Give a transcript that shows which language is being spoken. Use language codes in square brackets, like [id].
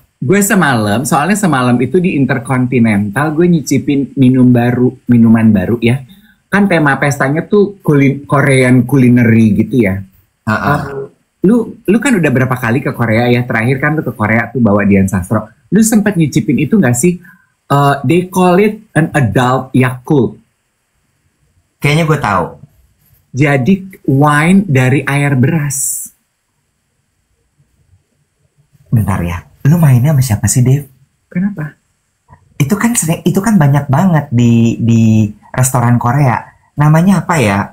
[id] Gue soalnya semalam itu di Intercontinental gue nyicipin minuman baru ya. Kan tema pestanya tuh Korean culinary gitu ya. Lu kan udah berapa kali ke Korea ya? Terakhir kan lu ke Korea tuh bawa Dian Sastro. Lu sempat nyicipin itu gak sih? [en] They call it an adult Yakult. [id] Kayaknya gue tahu. Jadi wine dari air beras. Bentar ya. Lu mainnya sama siapa sih, Dev? Kenapa? Itu kan banyak banget di restoran Korea. Namanya apa ya?